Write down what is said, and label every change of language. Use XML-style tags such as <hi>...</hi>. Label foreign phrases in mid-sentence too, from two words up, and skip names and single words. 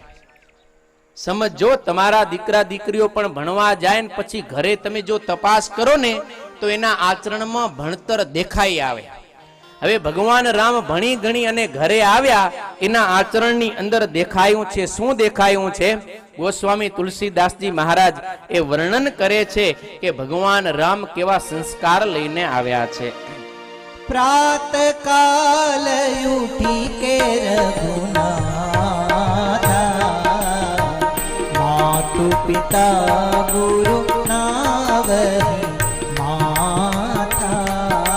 <gu>સમજો, તમારા દીકરા દીકરીઓ પણ ભણવા જાય ને પછી ઘરે તમે જો તપાસ કરો ને તો એના આચરણમાં ભણતર દેખાઈ આવે. હવે ભગવાન રામ ભણી ગણી અને ઘરે આવ્યા, એના આચરણની અંદર દેખાયું છે. શું દેખાયું છે? ગોસ્વામી તુલસીદાસજી મહારાજ એ વર્ણન કરે છે કે ભગવાન રામ કેવા સંસ્કાર લઈને આવ્યા છે.</gu> <awa>प्रात काल उठी के रघुनाथा, मातु पिता गुरु नावहि माथा.</awa>